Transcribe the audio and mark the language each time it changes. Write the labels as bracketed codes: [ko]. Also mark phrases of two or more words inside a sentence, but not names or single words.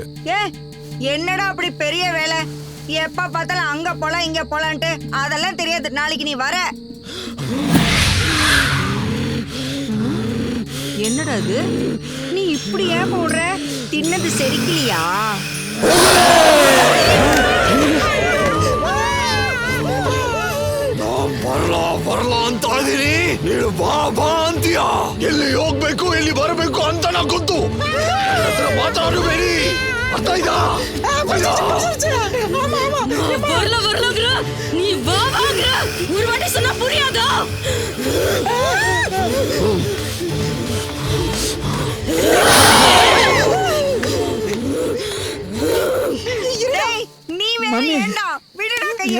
[ta] ஏ, என்னடா அப்படி பெரிய வேலை? எப்ப பார்த்தாலும் அங்க போலாம் இங்க போலான்ட்டு அதெல்லாம் தெரியாது. நாளைக்கு நீ வர. என்னடா அது? நீ இப்படி ஏன் போடுற? தின்னது செரிக்கலையா? [kn] ಬರಲಾ ಅಂತಾದಿನಿ. ನೀನು ಬಾ ಅಂತೀಯ. ಎಲ್ಲಿ ಹೋಗ್ಬೇಕು ಎಲ್ಲಿ ಬರಬೇಕು ಅಂತ ನಾ ಗೊತ್ತು. ಹತ್ರ ಮಾತಾಡಬೇಡಿ. ಅರ್ಥ ಆಯ್ತಾ? [ta] வரலங்கற நீ வாங்கற ஒரு வாட்டி சொன்னா புரியாதா? நீ வேற ஏண்டா? விடுடா கையா.